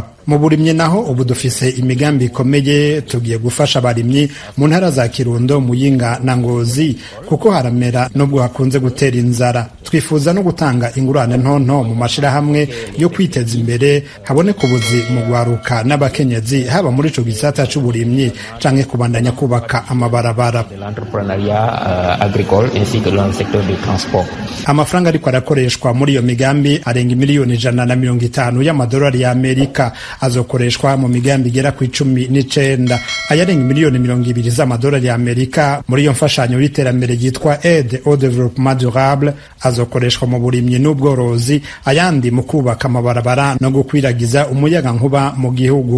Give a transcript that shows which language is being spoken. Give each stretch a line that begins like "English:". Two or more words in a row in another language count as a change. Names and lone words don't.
Rundi: Mu burimye naho ubu dufise imigambi ikomeye tugiye gufasha abarimyi mu ntara za Kirundo, Muyinga na Ngozi kuko haramera nubwo hakunze gutera inzara. Twifuza no gutanga ingurane ntonto mu mashirahamwe yo kwiteza imbere haboneka ubuzi mu gwaruka n'abakenyezi haba muri ico gisata c'uburimyi canke kubandanya kubaka amabarabara.
French: L'entrepreneuriat agricole ainsi que dans le secteur du transport.
Rundi: Amafaranga ariko arakoreshwa muri iyo migambi arenga miliyoni 150 y'amadolari ya Amerika azokoreshwa mu migambi igera ku 19. Ayarenga miliyoni 200 z'amadolari ya Amerika muri iyo mfashanyo y'iterambere yitwa Aide au Développement Durable azokoreshwa mu burimyi n'ubworozi, ayandi mu kubaka amabarabara no gukwiragiza umuyaga nkuba mu gihugu.